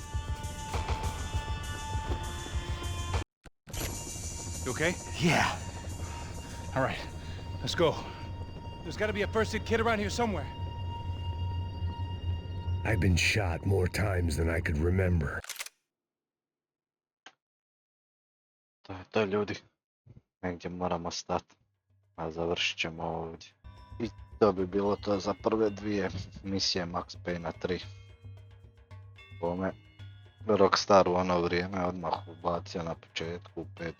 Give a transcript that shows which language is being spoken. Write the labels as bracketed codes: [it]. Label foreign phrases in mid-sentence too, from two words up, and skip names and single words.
[en] You okay? Yeah. All right, let's go. There's got to be a first-aid kit around here somewhere. I've been shot more times than I could remember. [hr] To je to, ljudi. Negdje moramo stati. A završit ćemo ovdje. I to bi bilo to za prve dvije misije Max Payne 3. Bome, Rockstar u ono vrijeme odmah ubacio na početku u 5.